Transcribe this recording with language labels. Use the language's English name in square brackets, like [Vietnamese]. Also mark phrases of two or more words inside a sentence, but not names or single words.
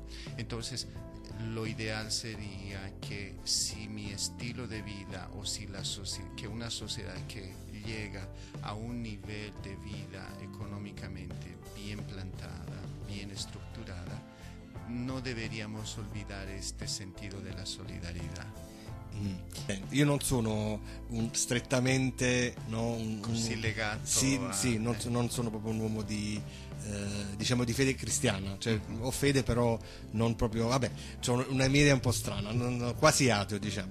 [Spanish] Entonces, lo ideal sería que si mi estilo de vida o si que una sociedad que llega a un nivel de vida económicamente bien plantada, bien estructurada, no deberíamos olvidar este sentido de la solidaridad, [Italian] Io non sono strettamente così legato sì, non sono proprio un uomo di diciamo di fede cristiana, cioè ho fede però non proprio, vabbè, c'ho una mia idea un po' strana, quasi ateo, diciamo.